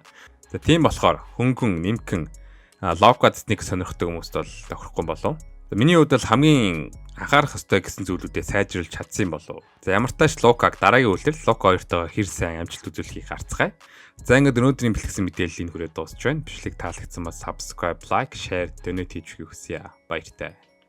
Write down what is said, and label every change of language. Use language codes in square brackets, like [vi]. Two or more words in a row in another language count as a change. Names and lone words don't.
[mn] За тийм болохоор хөнгөн нэмгэн Loka sneaker сонирхдаг хүмүүст бол тохирохгүй болов. Миний хувьд бол хамгийн анхаарах ёстой гэсэн зүйлүүдээ сайжруулж чадсан юм болов. За ямар тач Loka-г дараагийн үйлдэл Loka 2-тойгоо хэр сайн амжилт үзүүлэхийг харцгаая. За ингээд өнөөдрийн бэлтгэсэн мэдээллийг хүрээд дуусч байна. Бичлэг таалагдсан бол [en] subscribe, like, share, donate [mn] хийж өгөхийг хүсье. Баяртай.